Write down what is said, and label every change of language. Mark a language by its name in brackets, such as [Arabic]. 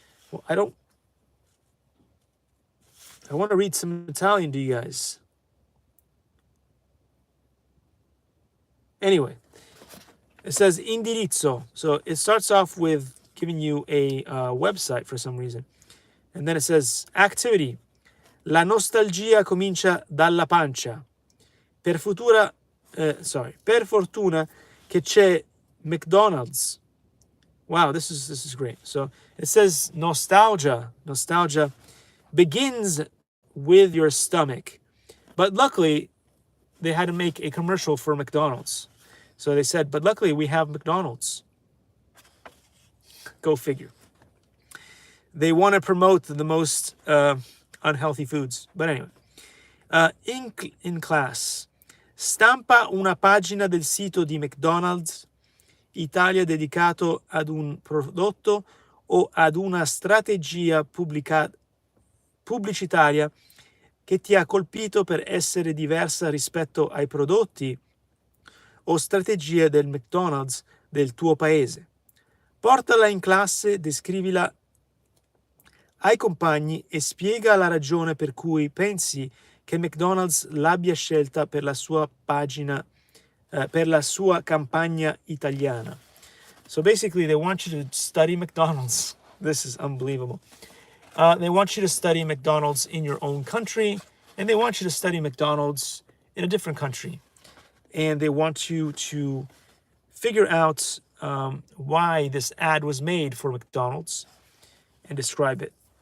[English] Well, I want to read some Italian to you guys. Anyway, it says indirizzo. So it starts off with giving you a website for some reason. And then it says activity. [Italian] La nostalgia comincia dalla pancia. Per fortuna che c'è McDonald's. [English] Wow, this is great. So it says nostalgia begins with your stomach. But luckily, they had to make a commercial for McDonald's. So they said, but luckily we have McDonald's. Go figure. They want to promote the most unhealthy foods. But anyway, in class, [Italian] stampa una pagina del sito di McDonald's Italia dedicato ad un prodotto o ad una strategia pubblicitaria che ti ha colpito per essere diversa rispetto ai prodotti o strategie del McDonald's del tuo paese. Portala in classe, descrivila ai compagni e spiega la ragione per cui pensi che McDonald's l'abbia scelta per la sua pagina, per la sua campagna italiana. [English] So basically they want you to study McDonald's. This is unbelievable. They want you to study McDonald's in your own country, and they want you to study McDonald's in a different country. And they want you to figure out why this ad was made for McDonald's and describe it.